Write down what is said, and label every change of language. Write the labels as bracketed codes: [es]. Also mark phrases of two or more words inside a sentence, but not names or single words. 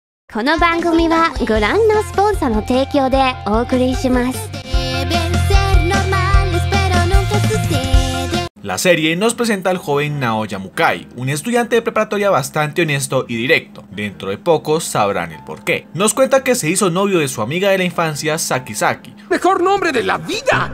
[ja] この番組はご覧のスポンサーの提供でお送りします。 [es] La serie nos presenta al joven Naoya Mukai, un estudiante de preparatoria bastante honesto y directo. Dentro de poco sabrán el porqué. Nos cuenta que se hizo novio de su amiga de la infancia, Saki Saki. ¡Mejor nombre de la vida!